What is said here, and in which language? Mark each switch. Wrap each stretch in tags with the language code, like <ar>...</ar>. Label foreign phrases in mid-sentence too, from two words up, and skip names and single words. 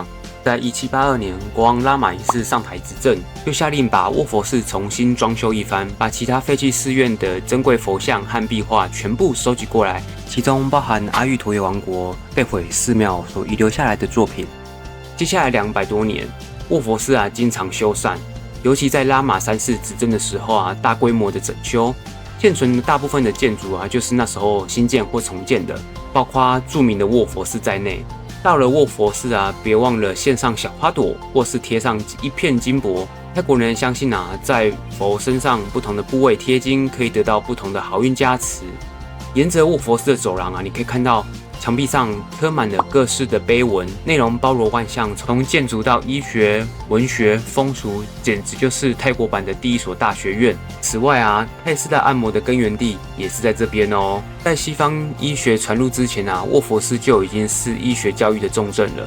<zh>在1782年，國王拉瑪一世上台執政，就下令把臥佛寺重新裝修一番，把其他廢棄寺院的珍貴佛像和壁畫全部收集過來，其中包含阿育陀耶王國被毀寺廟所遺留下來的作品。接下來200多年，臥佛寺啊經常修繕，尤其在拉瑪3世執政的時候啊，大規模的整修。現存的大部分的建築啊，就是那時候新建或重建的，包括著名的臥佛寺在內。到了臥佛寺啊，別忘了獻上小花朵，或是貼上一片金箔。泰國人相信啊，在佛身上不同的部位貼金，可以得到不同的好運加持。沿着臥佛寺的走廊啊，你可以看到牆壁上刻滿了各式的碑文，內容包羅萬象，從建築到醫學、文學、風俗，簡直就是泰國版的第一所大學院。此外啊，泰式的按摩的根源地也是在這邊哦。在西方醫學傳入之前啊，臥佛寺就已經是醫學教育的重鎮了。</zh>